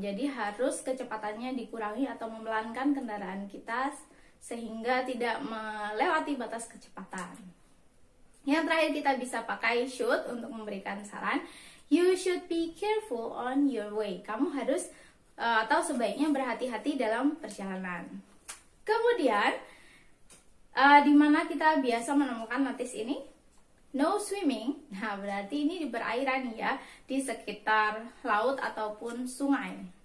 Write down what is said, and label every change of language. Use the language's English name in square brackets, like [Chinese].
[Indonesian] Jadi harus kecepatannya dikurangi atau memelankan kendaraan kita sehingga tidak melewati batas kecepatan. Yang terakhir kita bisa pakai should untuk memberikan saran. [English] You should be careful on your way. [Indonesian] Kamu harus atau sebaiknya berhati-hati dalam perjalanan. Kemudian, di mana kita biasa menemukan notis ini? [English] No swimming. [Indonesian] Nah, berarti ini di perairan ya, di sekitar laut ataupun sungai.